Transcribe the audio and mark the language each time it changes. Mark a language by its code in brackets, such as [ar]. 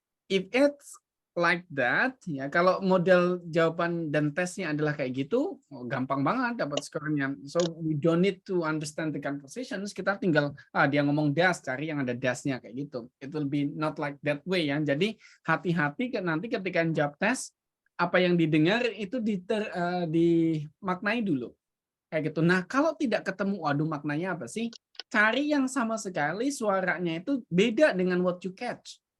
[en] If it's like that, [id] ya kalau model jawaban dan tesnya adalah kayak gitu, gampang banget dapat skornya. [en] So we don't need to understand the conversations. [id] Kita tinggal dia ngomong das, cari yang ada dasnya kayak gitu. [en] It will be not like that way [id] ya. Jadi hati-hati nanti ketika jawab tes, apa yang didengar itu dimaknai dulu. Kayak gitu. Nah kalau tidak ketemu, waduh maknanya apa sih? Cari yang sama sekali suaranya itu beda dengan [en] what you catch.